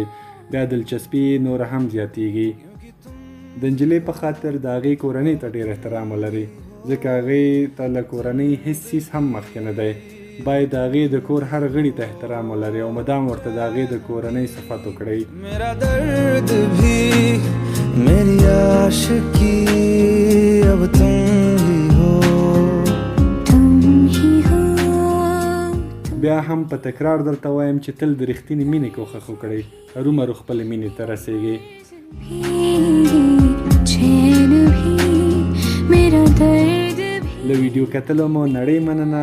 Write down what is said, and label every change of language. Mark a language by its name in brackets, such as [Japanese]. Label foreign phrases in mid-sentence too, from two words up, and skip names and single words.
[Pashto] بیا دلچسپي نوره هم زیاتیږي. د نجلۍ په خاطر د هغې کورنۍ ته ډېر احترام ولرئ، ځکه هغې ته له کورنۍ هیڅ څیز هم مخکې نه دی. باید د هغې د کور هر غړي ته احترام ولرئ او مدام ورته د هغې د کورنۍ صفت وکړئ. [Urdu] میری عاشقی اب تم ہی ہو. [Pashto] بیا هم په تکرار درته وایم چې تل د رښتینې مینې کوښښ وکړئ، هرومرو خپلې مینې ته رسیږئ. له ویډیو کتلو مو نړۍ مننه.